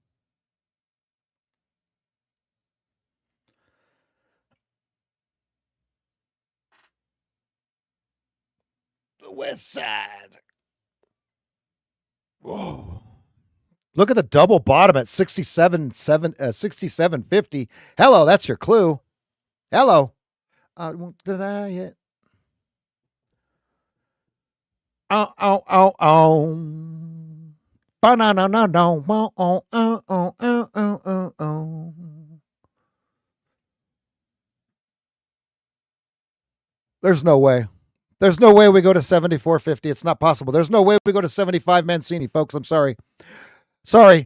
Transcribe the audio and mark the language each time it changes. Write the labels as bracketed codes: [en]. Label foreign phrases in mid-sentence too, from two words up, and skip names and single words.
[en] The West Side. Whoa. Look at the double bottom at 67.50. Hello, that's your clue. Hello. I won't deny it. Oh, oh, oh, oh. Ba-na-na-na-na. Oh, oh, oh, oh, oh, oh, oh. There's no way. There's no way we go to 74.50. It's not possible. There's no way we go to 75 Mancini, folks. I'm sorry. Sorry.